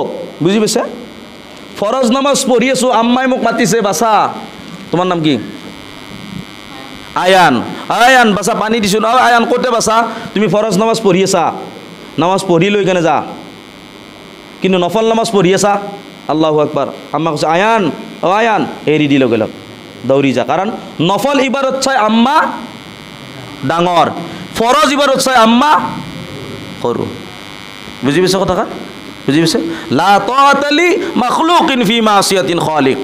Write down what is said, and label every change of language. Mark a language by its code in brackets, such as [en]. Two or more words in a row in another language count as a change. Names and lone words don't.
[as] বুজি পাইছে? ফৰজ নামাজ পঢ়ি আছোঁ, আম্মাই মোক মাতিছে, বাচা তোমাৰ নাম কি? আয়ান। আয়ান বাচা পানী দিছোঁ ন। আয়ান ক'তে বাচা? তুমি ফৰজ নামাজ পঢ়ি আছা, নামাজ পঢ়ি লৈ কেনে যা, কিন্তু নফল নামাজ পঢ়ি আছা। [ar] الله أكبر. [as] আম্মা কৈছে আয়ান, অ আয়ান, এৰি দি লগে লগ দৌৰি যা। কাৰণ নফল ইবাদত চাই আম্মা ডাঙৰ, ফৰজ ইবাদত চাই আম্মা সৰু। বুজি পাইছে কথাষাৰ? বুজি পাইছে? [ar] لا طاعة لمخلوق في معصية خالق.